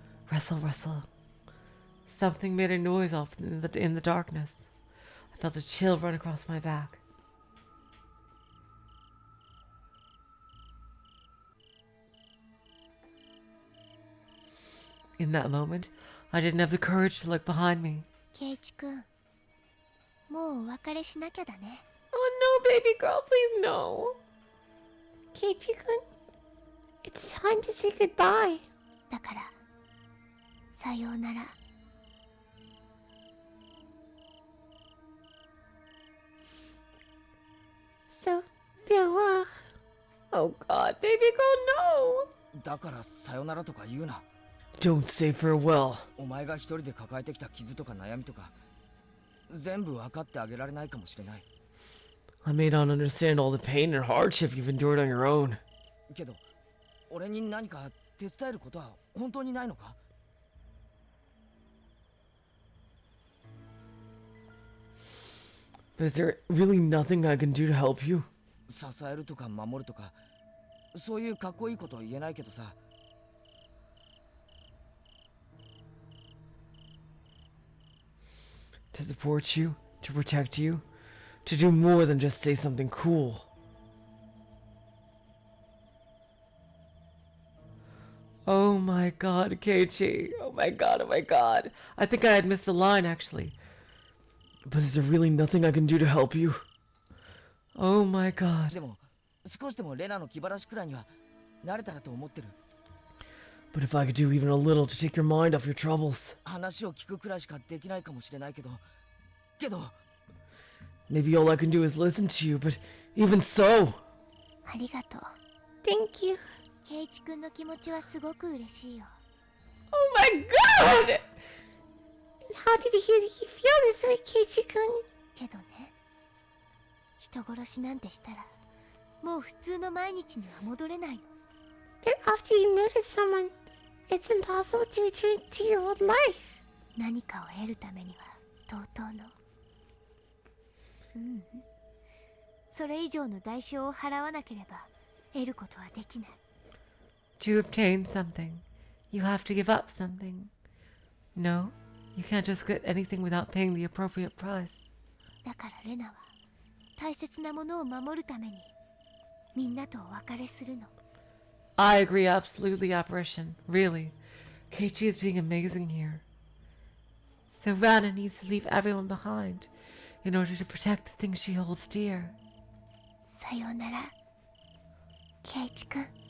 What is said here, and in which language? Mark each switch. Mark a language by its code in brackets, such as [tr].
[en] Rustle. Something made a noise off in the darkness. I felt a chill run across my back. In that moment, I didn't have the courage to look behind me. [ja] ケイチ君、もうお別れしなきゃだね。 [en] Oh no, baby girl, please no. ケイチ君、It's time to say goodbye. [ja] だから、さようなら。 [en] So, farewell. Oh god, baby girl, no. [ja] だからさよならとか言うな。 [en] Don't say farewell. [ja] お前が一人で抱えてきた傷とか悩みとか全部分かってあげられないかもしれない。 [en] I may not understand all the pain and hardship you've endured on your own. [ja] けど俺に何か手伝えることは本当にないのか？ [en] But is there really nothing I can do to help you? [ja] 支えるとか守るとかそういうかっこいいことは言えないけどさ。 [en] To support you, to protect you, to do more than just say something cool. Oh my god, Keiichi. Oh my god, oh my god. I think I had missed a line, actually. But is there really nothing I can do to help you? Oh my god. [ja] でも少しでもレナの気晴らしくらいには慣れたらと思ってる。 [en] But if I could do even a little to take your mind off your troubles. [ja] 話を聞くくらいしかできないかもしれないけど [en] Maybe all I can do is listen to you, but even so. [ja] ありがとう。 [en] Thank you。 [ja] ケイチ君の気持ちはすごく嬉しいよ。 [en] Oh my god! I'm happy to hear that you feel this way, ケイチ君。 [ja] けどね、人殺しなんてしたら、もう普通の毎日には戻れないの。 [en] But after you murder someone, it's impossible to return to your old life. [ja] 何かを得るためには同等の。それ以上の代償を払わなければ得ることはできない。 [en] To obtain something, you have to give up something. No, you can't just get anything without paying the appropriate price. [ja] だからレナは大切なものを守るためにみんなとお別れするの。 [en] I agree absolutely, Apparition. Really. Keiichi is being amazing here. So Rena needs to leave everyone behind in order to protect the things she holds dear. [ja] さようなら、ケイチ君。